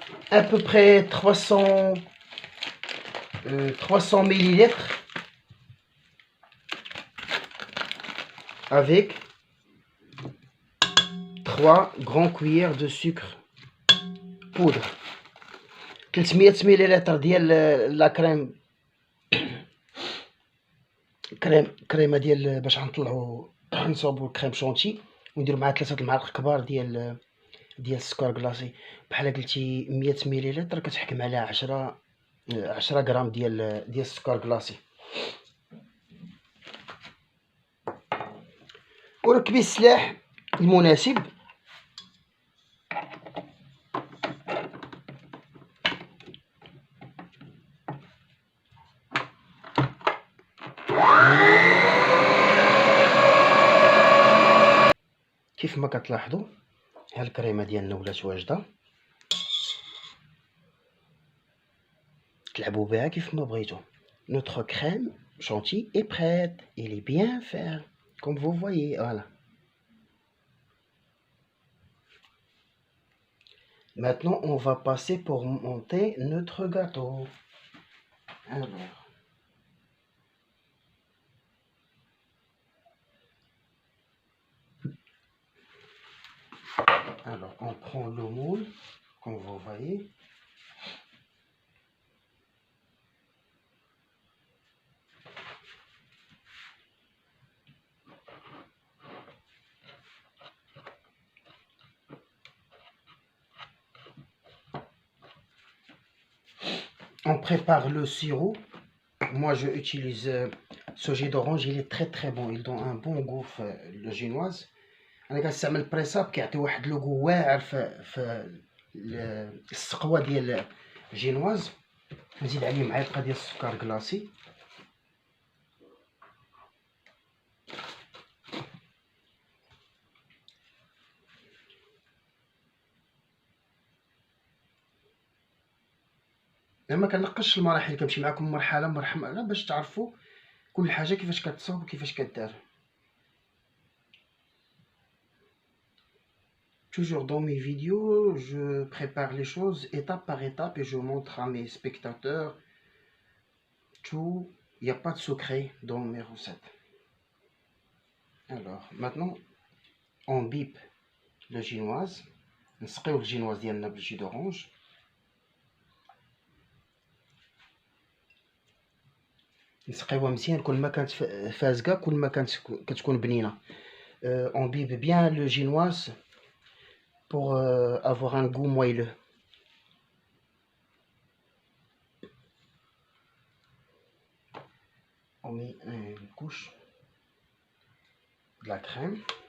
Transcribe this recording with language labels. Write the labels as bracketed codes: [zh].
[fr] À peu près 300 millilitres avec 3 grandes cuillères de sucre poudre. [ar] 300 مليلتر ديال لا كريمه ديال باش غنطلعوا نصاوبوا الكريم شونتي. ونديروا معها 3 المعالق كبار ديال السكر كلاصي. بحال قلتي 100 مليلتر كتحكم على 10 غرام ديال السكر كلاصي. وركبي السلاح المناسب. كيف ما كتلاحظوا ها الكريمه ديالنا ولات واجده. تلعبوا بها كيف ما بغيتوا. [fr] Notre crème chantilly est prête. Elle est bien faite comme vous voyez. Voilà. Maintenant, on va passer pour monter notre gâteau. Alors, on prend le moule, comme vous voyez. on prépare le sirop. Moi, je utilise ce jus d'orange. Il est très bon. Il donne un bon goût le génoise. [ar] انا كنستعمل بريساب كيعطي واحد لو غو واعر في السقوه ديال الجينواز. نزيد عليه معلقه ديال السكر كلاصي. ما كنقصش المراحل، كنمشي معكم مرحله مرحله باش تعرفوا كل حاجه كيفاش كتصاوب وكيفاش كدار. [fr] Toujours dans mes vidéos, je prépare les choses étape par étape et je montre à mes spectateurs tout. Il n'y a pas de secret dans mes recettes. Alors, maintenant, on bipe le génoise. [ar] نسقيو الجينواز ديالنا بالجي d'orange. نسقيوها مزيان، كل ما كانت فازقه كل ما كانت كتكون بنينه. [fr] On bipe bien le génoise pour avoir un goût moelleux. On met une couche de la crème.